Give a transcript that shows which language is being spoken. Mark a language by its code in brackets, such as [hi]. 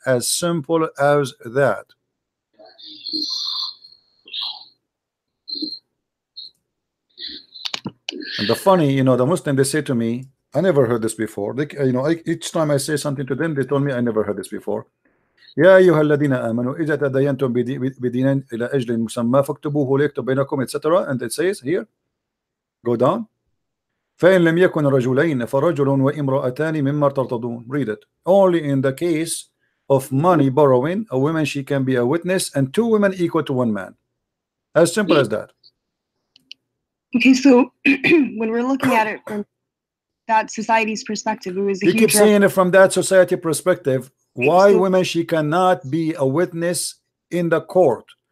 [en] As simple as that. And the funny, you know, the Muslim they say to me, I never heard this before. They, you know, each time I say something to them, they told me I never heard this before. [ar] يا أيها الذين آمنوا إذا تداينتم بدين إلى أجل مسمى فاكتبوه ليكتب بينكم etc. [en] And it says here, go down. [ar] فإن لم يكن رجلين فرجل وامرأتان مما ترتضون. [en] Read it. Only in the case of money borrowing, a woman she can be a witness, and 2 women equal to 1 man. As simple as that. Okay, so when we're looking at it from that society's perspective, it was a you keep saying it from that society perspective. Why women she cannot be a witness in the court?